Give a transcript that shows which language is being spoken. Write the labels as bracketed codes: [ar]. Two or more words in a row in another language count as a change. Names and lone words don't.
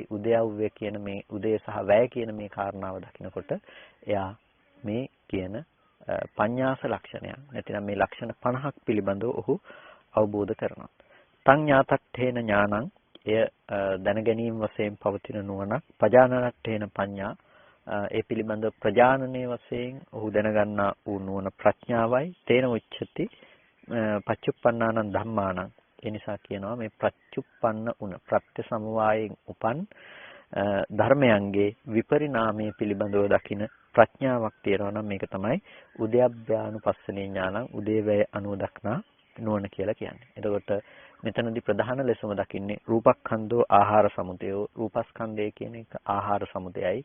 [si] උදයව්‍ය කියන මේ උදය සහ වැය කියන මේ කාරණාව දකිනකොට එයා මේ කියන පඤ්ඤාස ලක්ෂණයන් නැතිනම් මේ ලක්ෂණ 50ක් පිළිබඳව ඔහු අවබෝධ කරනවා. [pi] තං ඥාතට්ඨේන ඥානං [si] එය දැන ගැනීම වශයෙන් පවතින නුවණක්. [pi] පජානනට්ඨේන පඤ්ඤා [si] ඒ පිළිබඳ ප්‍රජානනයේ වශයෙන් ඔහු දැනගන්නා වූ නුවණ ප්‍රඥාවයි. [pi] තේන උච්චති පච්චුප්පන්නානං ධම්මානං [si] ඒ නිසා කියනවා මේ ප්‍රත්‍යুৎপন্ন උන ප්‍රත්‍ය සමவாயයෙන් උපන් ධර්මයන්ගේ විපරිණාමයේ පිළිබඳව දකින ප්‍රඥාවක් තියෙනවා නම් මේක තමයි [pi] උද්‍යප්පයානුපස්සනේ ඥානං [si] උදේවැය අනුව දක්නා නුවණ කියලා කියන්නේ. එතකොට මෙතනදී ප්‍රධාන ලෙසම දකින්නේ [pi] රූපස්කන්ධෝ ආහාර සමුදයෝ [si] රූපස්කන්ධය කියන එක ආහාර සමුදයයි.